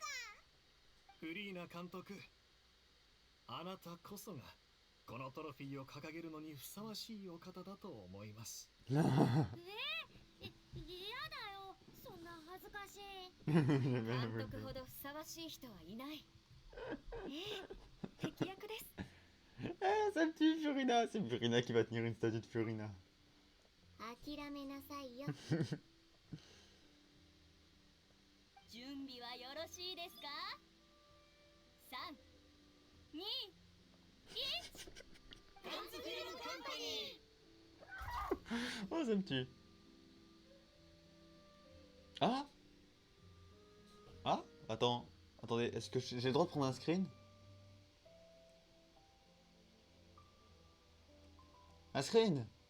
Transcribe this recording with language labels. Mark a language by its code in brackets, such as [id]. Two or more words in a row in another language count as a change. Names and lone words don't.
[ja] フリーナ監督、あなたこそがこのトロフィーを掲げるのにふさわしいお方だと思います。嫌だよ、そんな恥ずかしい。監督ほどふさわわしい人はいない。敵役です。 [fr] Ah, sa petite Furina. C'est Furina qui va tenir une statue de Furina. [ja] 諦めなさいよ。準備はよろしいですか？ 3、2、ガンズフィルムカンパニ [fr] Oh, ça me tue. Ah. Ah. Attends. Attendez, est-ce que j'ai le droit de prendre un screen? Un screen?